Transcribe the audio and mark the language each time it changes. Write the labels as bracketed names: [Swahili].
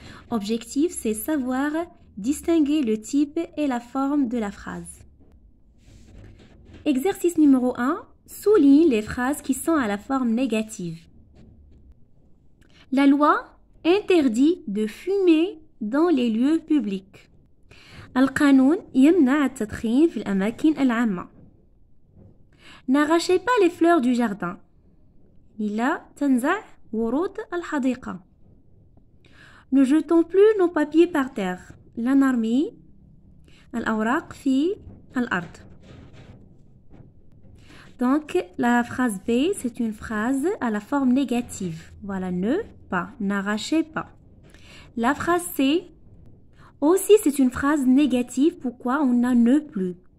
[French] Objectif, c'est savoir distinguer le type et la forme de la phrase. Exercice numéro 1, souligne les phrases qui sont à la forme négative. La loi interdit de fumer dans les lieux publics. [Arabic] القانون يمنع التدخين في الأماكن العامة. [French] N'arrachez pas les fleurs du jardin. [Arabic] لا تنزع ورود الحديقة. [French] Ne jetons plus nos papiers par terre. [Arabic] لا نرمي الأوراق في الأرض. [French] Donc, la phrase B, c'est une phrase à la forme négative. Voilà, ne pas, n'arrachez pas. La phrase C, aussi, c'est une phrase négative. Pourquoi on a ne plus?